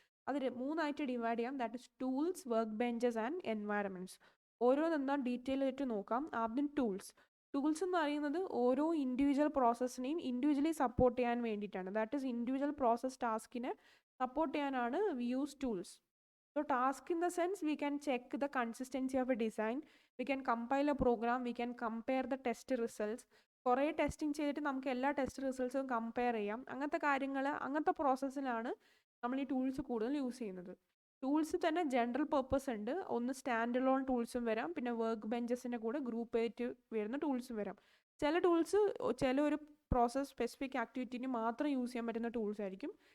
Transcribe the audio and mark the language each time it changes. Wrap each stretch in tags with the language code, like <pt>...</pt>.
<ml>അത് 3ആയിട്ട് ഡിവൈഡ് ചെയ്യാം.</ml> <en>That is tools, work benches and environments.</en> <ml>ഓരോന്നെന്താ detail ആയിട്ട് നോക്കാം. ആദ്യം ടൂൾസ്. ടൂൾസ് എന്ന് പറയുന്നത് ഓരോ ഇൻഡിവിജ്വൽ പ്രോസസ്സിനെയും ഇൻഡിവിജ്വലി സപ്പോർട്ട് ചെയ്യാൻ വേണ്ടിയിട്ടാണ്.</ml> <en>that is individual process ടാസ്കിനെ</en> <ml>support ചെയ്യാനാണ്</ml> <en>We use tools. So task in the sense we can check the consistency of a design, we can compile a program, we can compare the test results.</en> <ml>കുറേ testing ചെയ്തിട്ട് നമുക്ക് എല്ലാ test റിസൾട്ട്സും compare ചെയ്യാം. അങ്ങനത്തെ കാര്യങ്ങൾ, അങ്ങനത്തെ പ്രോസസ്സിലാണ് നമ്മൾ ഈ ടൂൾസ് കൂടുതൽ യൂസ് ചെയ്യുന്നത്. ടൂൾസ് തന്നെ ജനറൽ പർപ്പസ് ഉണ്ട്. ഒന്ന് സ്റ്റാൻഡ് അലോൺ ടൂൾസും വരാം, പിന്നെ വർക്ക് ബെഞ്ചസിൻ്റെ കൂടെ ഗ്രൂപ്പ് ആയിട്ട് വരുന്ന ടൂൾസും വരാം. ചില ടൂൾസ് ചില ഒരു പ്രോസസ് സ്പെസിഫിക് ആക്ടിവിറ്റിന് മാത്രം യൂസ് ചെയ്യാൻ പറ്റുന്ന ടൂൾസ് ആയിരിക്കും.</ml>